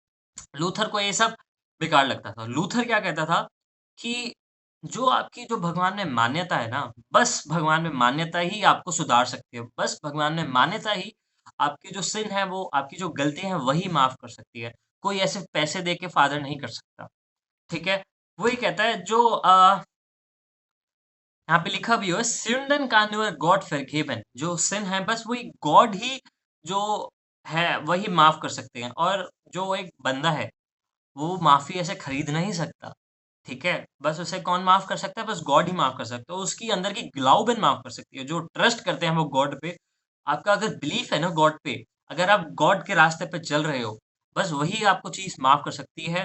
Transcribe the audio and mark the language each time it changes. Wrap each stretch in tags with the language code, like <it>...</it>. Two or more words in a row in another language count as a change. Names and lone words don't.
<hi>लूथर को ये सब बेकार लगता था। लूथर क्या कहता था कि जो भगवान में मान्यता है ना, बस भगवान में मान्यता ही आपको सुधार सकती है। बस भगवान में मान्यता ही आपकी जो सिन है, वो आपकी जो गलतियाँ हैं, वही माफ़ कर सकती है। कोई ऐसे पैसे दे के फ़ादर नहीं कर सकता। ठीक है? वही कहता है जो यहाँ पे लिखा भी हुआ है,</hi> <de>"Sünden kann nur Gott vergeben।"</de> <hi>जो सिन है, बस वही गॉड ही जो है, वही माफ़ कर सकते हैं। और जो एक बंदा है, वो माफ़ी ऐसे खरीद नहीं सकता, ठीक है? बस उसे कौन माफ़ कर सकता है? बस गॉड ही माफ़ कर सकता है। उसकी अंदर की ग्लाउबिन माफ़ कर सकती है। जो ट्रस्ट करते हैं वो गॉड पे, आपका अगर बिलीफ है ना गॉड पे, अगर आप गॉड के रास्ते पे चल रहे हो, बस वही आपको चीज़ माफ़ कर सकती है।</hi>